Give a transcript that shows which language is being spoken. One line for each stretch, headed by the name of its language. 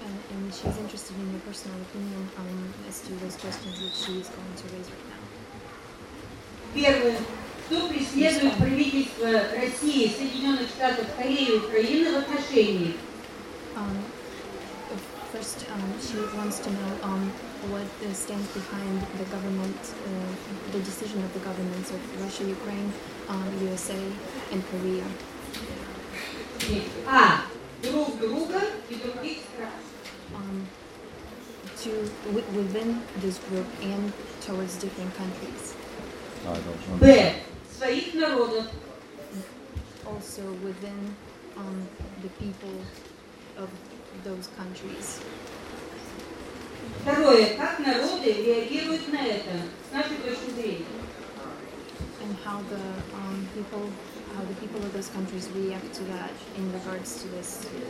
English: And she's interested in your personal opinion on as to those questions that she is going to raise right now.
Russian: Первое. Что преследует правительство России, Соединенных Штатов, Кореи и Украины в отношении?
English: First, she wants to know what stands behind the government, the decision of the governments of Russia, Ukraine, USA, and Korea.
Russian: А. Друг друга и других стран.
English: Within this group and towards different countries.
Russian: Б. Своих народов.
English: also within the people of those countries.
Russian: Второе, как народы реагируют на это, с нашей точки зрения?
English: And how the people, how the people of those countries react to that in regards to this.